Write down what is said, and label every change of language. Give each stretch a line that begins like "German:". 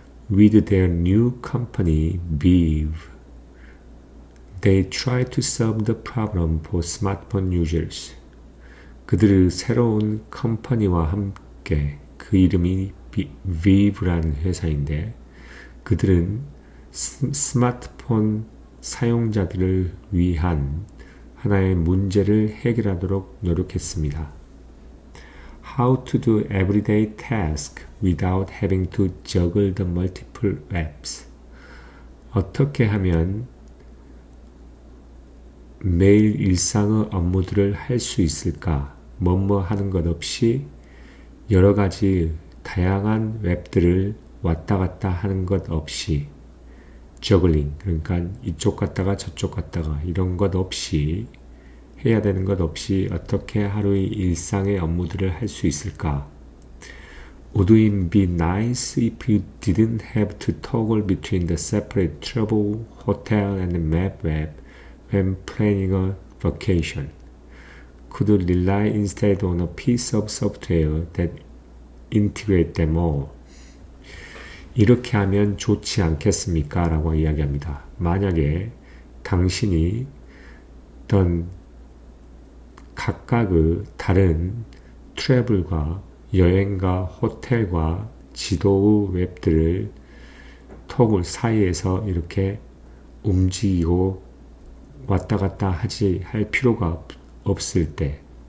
English: With their new company, Vive, they tried to solve the problem for smartphone users.
Korean: 그들의 새로운 컴퍼니와 함께 그 이름이 Vive라는 회사인데 그들은 스마트폰 사용자들을 위한 하나의 문제를 해결하도록 노력했습니다.
English: How to do everyday tasks without having to juggle the multiple apps.
Korean: 어떻게 하면 매일 일상의 업무들을 할 수 있을까? 뭐뭐 하는 것 없이 여러 가지 다양한 웹들을 왔다 갔다 하는 것 없이 저글링, 그러니까 이쪽 갔다가 저쪽 갔다가 이런 것 없이 해야 되는 것 없이 어떻게 하루의 일상의 업무들을 할 수 있을까?
English: Would it be nice if you didn't have to toggle between the separate travel, hotel, and map web when planning a vacation? Could rely instead on a piece of software that integrate them all?
Korean: 이렇게 하면 좋지 않겠습니까? 라고 이야기합니다. 만약에 당신이 어떤 각각의 다른 트래블과 여행과 호텔과 지도의 웹들을 토글 사이에서 이렇게 움직이고 왔다 갔다 할 필요가 없을 때